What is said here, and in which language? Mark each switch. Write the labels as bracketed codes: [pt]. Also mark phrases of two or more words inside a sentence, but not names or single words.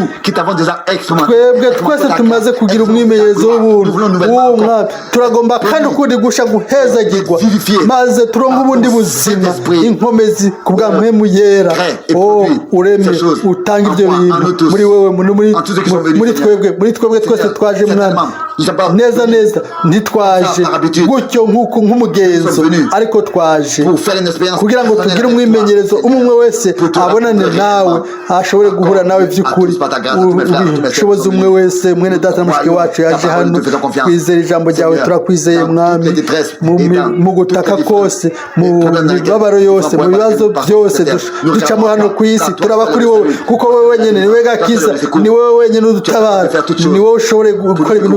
[rn] twebwe twese tumaze kugira umwimenyerezo w'ubuntu w'uwo mwami turagomba kandi ukundi gusha guhezagirwa maze turonke ubundi buzima inkomezi ku bwa mpemu yera oh ureme utanga ibyo bintu muri wewe muri twebwe twese twaje mwami neza neza ntitwaje gutyo nk'umugenzo ariko twaje kugira ngo tugire umwimenyerezo umwe wese abonane nawe ashobore guhura nawe by'ukuri ubushobozi umwe wese mwene data na mushiki wacu yaje hano twizera ijambo ryawe turakwizeye mwami mu gutaka kose mu mibabaro yose mu bibazo byose ducamo hano ku isi turaba kuri wowe kuko wowe wenyine ni we gakiza ni wowe wenyine udutabara ni wowe ushobore gukora ibintu